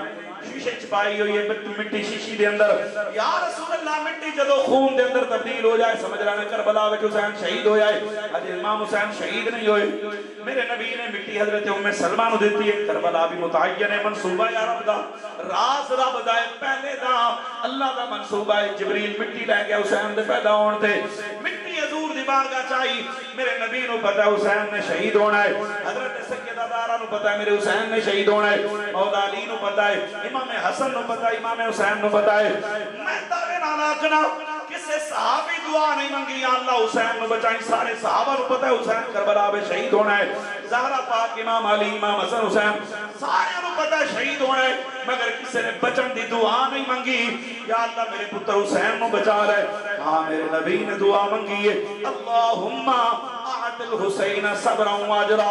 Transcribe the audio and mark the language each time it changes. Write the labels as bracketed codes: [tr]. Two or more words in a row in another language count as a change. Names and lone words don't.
[pa] شیشے چھپائی ہوئی ہے مٹی شیشی دے اندر. [ar] یا رسول اللہ [pa] مٹی جدو خون دے اندر تبدیل ہو جائے سمجھ رہا ہے کربلا وچ حسین شہید ہو جائے. اج امام حسین شہید نہیں ہوئے. میرے نبی نے مٹی حضرت ام سلمہ نو دیتی ہے. کربلا بھی متعین ہے، منصوبہ یا رب دا، راز رب دا ہے، پہلے دا اللہ دا منصوبہ ہے. جبریل مٹی لے کے حسین دے پیدا ہون تے مٹی حضور دی بارگاہ چاہی. میرے نبی نو پتہ ہے حسین نے شہید ہونا ہے، حضرت سیدہ زہرا نو پتہ ہے میرے حسین نے شہید ہونا ہے، مولا علی نو پتہ ہے، امام حسن نو پتہ ہے، امام حسین نو پتہ ہے. میں دعوے نال آکھنا کسے صحابی دعا نہیں منگی [ar] یا اللہ [pa] حسین نو بچائیں. سارے صحابہ نو پتہ ہے حسین کربلا میں شہید ہونا ہے. زہرا پاک، امام علی، امام حسن، حسین سارے نو پتہ ہے شہید ہونا ہے، مگر کسے نے بچن دی دعا نہیں منگی [ar] یا اللہ [pa] میرے پتر حسین نو بچا لے. ہاں میرے نبی نے دعا منگی ہے [ar] اللہم اعطِ الحسین صبرا واجرا.